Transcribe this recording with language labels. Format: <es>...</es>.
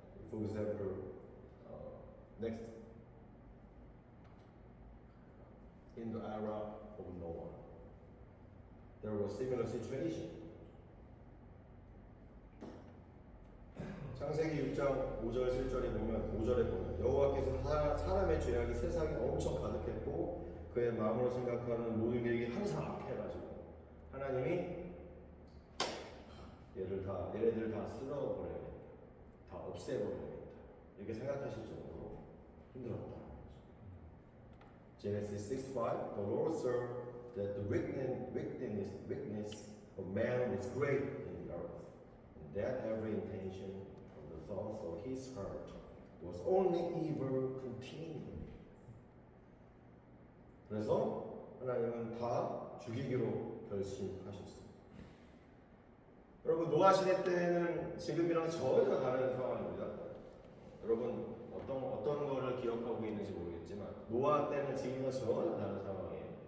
<en>For example, next in the era of Noah, there was similar situation.</en> <ko>창세기 6장 5절 7절에 보면 5절에 보면 여호와께서 사람의 죄악이 세상에 엄청 가득했고 그의 마음으로 생각하는 모든 계획이 항상 악해가지고 하나님이 얘네들 다 쓸어버려야겠다, 다 없애버려야겠다 이렇게 생각하실 정도로 힘들었다.</ko> <en>Genesis 6:5 The Lord saw that the wickedness of man was great in the earth, and that every intention of the thoughts of his heart was only evil continually.</en> <ko>그래서 하나님은 다 죽이기로 결심하셨습니다. 여러분 노아 시대 때는 지금이랑 전혀 다른 상황입니다. 여러분 어떤 거를 기억하고 있는지 모르겠지만 노아 때는 지금과 전혀 다른 상황이에요.</ko>